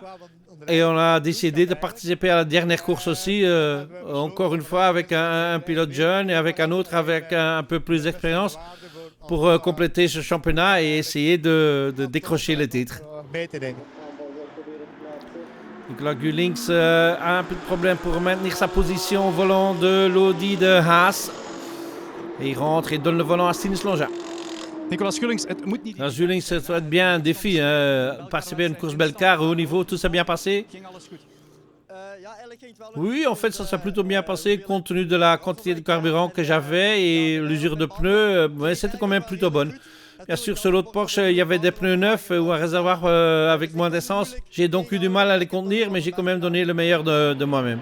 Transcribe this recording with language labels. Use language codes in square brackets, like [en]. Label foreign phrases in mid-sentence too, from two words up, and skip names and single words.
[fr] Et on a décidé de participer à la dernière course aussi, encore une fois avec un pilote jeune et avec un autre avec un peu plus d'expérience pour compléter ce championnat et essayer de décrocher le titre. Nicolas Gullings a un peu de problème pour maintenir sa position au volant de l'Audi de Haas. Et il rentre et donne le volant à Stinus Longa. [nl] Nicolas Gullings, het moet niet. [fr] Nicolas Gullings, ça doit être bien un défi. Participer à une course Belcar au haut niveau, tout s'est bien passé. [nl] Ging alles goed. [fr] Oui, en fait, ça s'est plutôt bien passé compte tenu de la quantité de carburant que j'avais et l'usure de pneus. Mais c'était quand même plutôt bonne. Bien sûr, sur l'autre Porsche, il y avait des pneus neufs ou un réservoir avec moins d'essence. J'ai donc eu du mal à les contenir, mais j'ai quand même donné le meilleur de moi-même.